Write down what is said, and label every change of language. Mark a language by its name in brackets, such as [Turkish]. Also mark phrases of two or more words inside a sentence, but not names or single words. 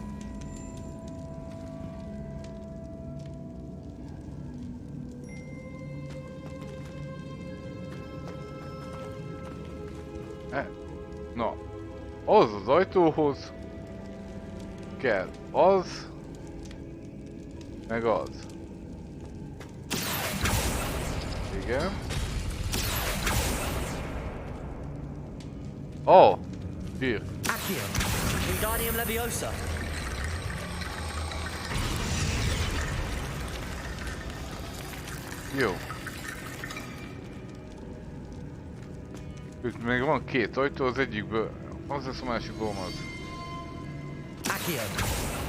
[Hungarian] Na, az az ajtóhoz kell az, meg az. Igen. Oh, bír. Accio. Wingardium Leviosa. Jó. Itt még van két ajtó, az egyikből az lesz, a másikból az. Accio.